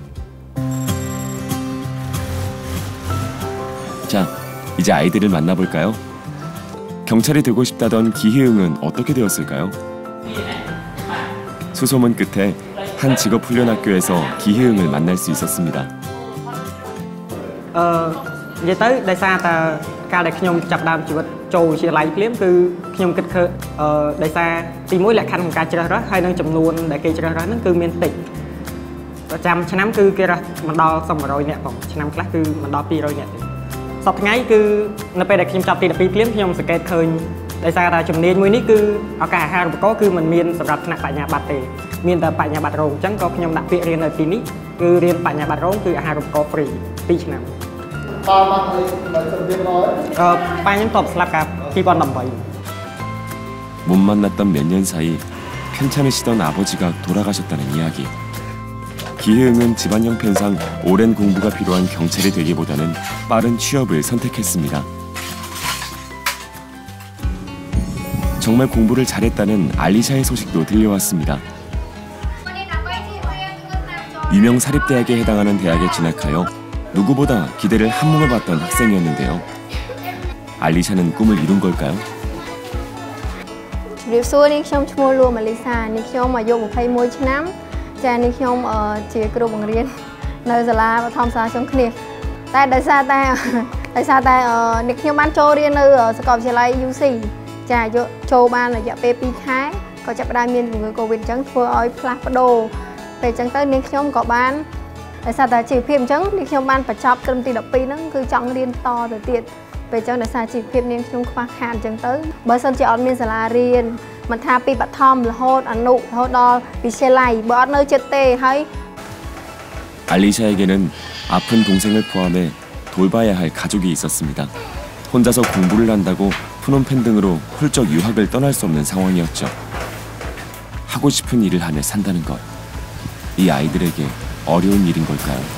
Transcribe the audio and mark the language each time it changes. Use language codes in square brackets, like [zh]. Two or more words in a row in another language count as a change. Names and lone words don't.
[ko] 자, 이제 아이들을 만나볼까요? 경찰이 되고 싶다던 기희응은 어떻게 되었을까요? 수소문 끝에 한 직업훈련학교에서 기희응을 만날 수 있었습니다. [km] និយាយទៅដោយសារតែការដែលខ្ញុំចាប់ដើមជីវិតចូលវិទ្យាល័យភ្លាមគឺខ្ញុំគិតឃើញដោយសារទីមួយលក្ខខណ្ឌក្នុងការជ្រើសរើសហើយនឹងចំ នួនដែលគេជ្រើសរើសហ្នឹងគឺមានតិចប្រចាំឆ្នាំគឺគេរើសមិនដល់100នាក់ផងឆ្នាំខ្លះគឺមិនដល់200នាក់ទេសប្តាហ៍ថ្ងៃគឺនៅពេលដែលខ្ញុំចាប់ទី12ភ្លាមខ្ញុំសង្កេតឃើញដោយសារតែជំនាញមួយនេះគឺឱកាសអាហារូបករណ៍គឺមិនមានសម្រាប់ថ្នាក់បញ្ញាបត្រទេមានតែបញ្ញាបត្ររោងអញ្ចឹងក៏ខ្ញុំដាក់ពាក្យរៀននៅទីនេះគឺរៀនបញ្ញាបត្ររោងគឺអាហារូបករណ៍ហ្វ្រី2ឆ្នាំ [ko] 빠님 또 없을까 기관 넘버. 못 만났던 몇 년 사이 편찮으시던 아버지가 돌아가셨다는 이야기. 기희응은 집안 형편상 오랜 공부가 필요한 경찰이 되기보다는 빠른 취업을 선택했습니다. 정말 공부를 잘했다는 알리샤의 소식도 들려왔습니다. 유명 사립대학에 해당하는 대학에 진학하여 누구보다 기대를 한몸에 봤던 학생이었는데요. 알리샤는 꿈을 이룬 걸까요? [km] ជំរាបសួរនេះខ្ញុំឈ្មោះលួម៉ាលីសានេះខ្ញុំអាយុ21ឆ្នាំចានេះខ្ញុំជាគ្រូបង្រៀននៅសាលាបឋមសាលាសង្ឃនេះតែដោយសារ តែនេះខ្ញុំបានចូលរៀននៅសាកលវិទ្យាល័យ UC ចាចូលបានរយៈពេល2ខែក៏ចាប់ផ្ដើមមានជំងឺ Covid អញ្ចឹងធ្វើឲ្យផ្លាស់ប្ដូរពេលអញ្ចឹងទៅនេះខ្ញុំក៏បានដោយសារតែជីវភាពអញ្ចឹងនេះខ្ញុំបានបញ្ចប់ត្រឹមទី12ហ្នឹងគឺចង់រៀនតទៅទៀតពេលអញ្ចឹងដោយសារជីវភាពនាងខ្ញុំខ្វះខាតអញ្ចឹងទៅបើសិនជាអត់មានសាលារៀនមិនថាពីបឋមរហូតអនុរហូតដល់វិទ្យាល័យបើអត់នៅចិត្តទេហើយ [ko] 알리샤에게는 아픈 동생을 포함해 돌봐야 할 가족이 있었습니다. 혼자서 공부를 한다고 프놈펜 등으로 훌쩍 유학을 떠날 수 없는 상황이었죠. 하고 싶은 일을 하며 산다는 것. 이 아이들에게 어려운 일인 걸까요?